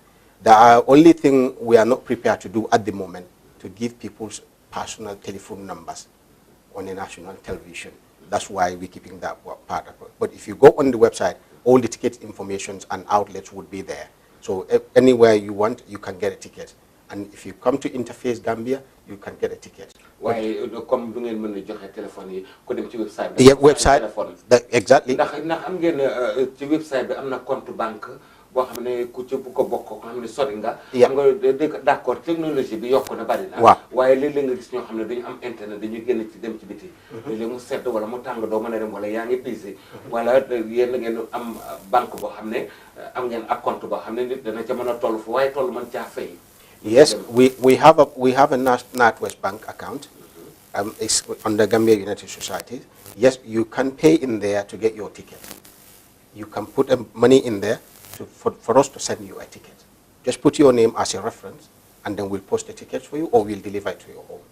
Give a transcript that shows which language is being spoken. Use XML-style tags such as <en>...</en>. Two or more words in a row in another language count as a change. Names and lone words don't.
<en>The only thing we are not prepared to do at the moment to give people's personal telephone numbers on a national television. That's why we're keeping that part of it. But if you go on the website, all the ticket informations and outlets would be there. So anywhere you want, you can get a ticket. And if you come to InterFace Gambia, you can get a ticket.</en> <wo>Why comme du ngeen mën a joxe téléphone yi ko dem ci website bi.</wo> <en>Yeah, website. Exactly.</en> <wo>ndax am ngeen ci website bi am na</wo> <fr>compte banque</fr> <wo>boo xam ne ku ci bu ko bokk ko xam ne sori nga. xam nga d'accord technologie bi yokku na bari na. waaw waaye léeg-léeg nga gis ñoo xam ne dañu am internet dañuy génn ci dem ci biti. léeg-léeg mu sedd wala mu tàng doo mën a dem wala yaa ngi busy. wala yéen a ngeen am banque boo xam ne am ngeen ak compte boo xam ne nit dana ca mën a toll fu waaye toll mën caa fay.</wo> <en>Yes, we have a NatWest Bank account. It's under Gambia United Society. Yes, you can pay in there to get your ticket. You can put money in there for us to send you a ticket. Just put your name as a reference, and then we'll post the tickets for you, or we'll deliver it to your home.</en>